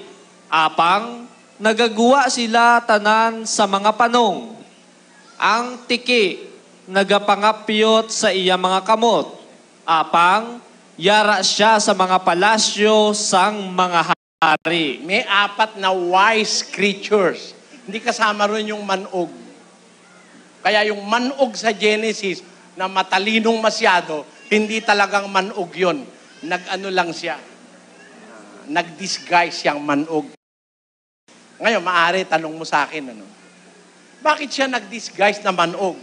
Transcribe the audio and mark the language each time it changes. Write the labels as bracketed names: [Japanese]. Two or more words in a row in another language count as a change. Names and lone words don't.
[Hiligaynon] Apang nagagawa sila tanan sa mga panong. Ang tiki, nagapangapyot sa iya mga kamot. Apang yara siya sa mga palasyo sang mga hari. [Filipino] May 4 na [English] wise creatures. [Filipino] Hindi kasama rin yung manog. Kaya yung manog sa Genesis na matalinong masyado, hindi talagang manog yun. Nag-ano lang siya. Nag-disguise siyang manog. Ngayon, maaari, tanong mo sa akin, bakit siya nag-disguise na manog?